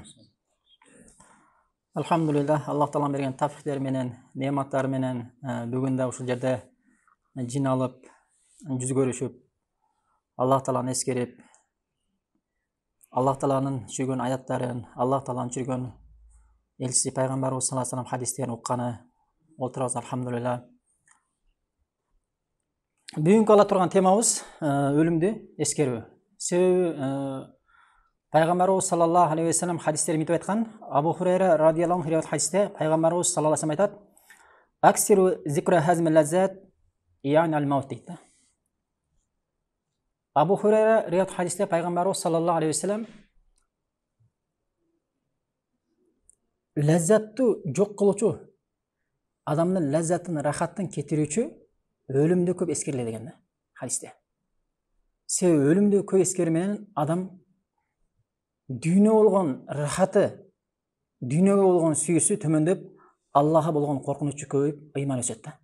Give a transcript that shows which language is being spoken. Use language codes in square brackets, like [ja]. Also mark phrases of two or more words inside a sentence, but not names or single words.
[ky] Алхамдулиллах, Аллах Тааланын берген тафиктер менен, неаматтары менен бүгүн да ушул жерде жиналып, жүз көрүшүп, Аллах Тааланы эскерип, Аллах Тааланын түшүргөн аяттарын, Аллах Тааланын түшүргөн элчиси пайгамбарыбыз [ar] صلى الله عليه وسلم [ky] хадистерин укканы отурабыз, алхамдулиллах. Бүгүнкү ала турган темабыз өлүмдү эскерүү. Себеби пайгамбарыбыз саллаллаху алейхи вассалам хадистерин митип айткан. Абу Хурайра [ar] رضي الله عنه [ky] риwayat хадисте пайгамбарыбыз [ar] صلى الله عليه وسلم [ky] айтат: [ar] "أكثروا ذكر هاذم اللذات يعني الموت" [ky] дейт. Абу Хурайра риwayat хадисте пайгамбарыбыз [ar] صلى الله عليه وسلم [ky] лаззатту жок кылуучу, адамдын лаззатын, рахаттын кетирүүчү өлүмдү көп эскериле деген хадисте. Себеби өлүмдү көп эскерүү менен адам дүйнө болгон рахаты, дүйнөгө болгон сүйүүсү төмөндөп, Аллахка болгон коркунучу көбөйүп, ыйман өсөт да.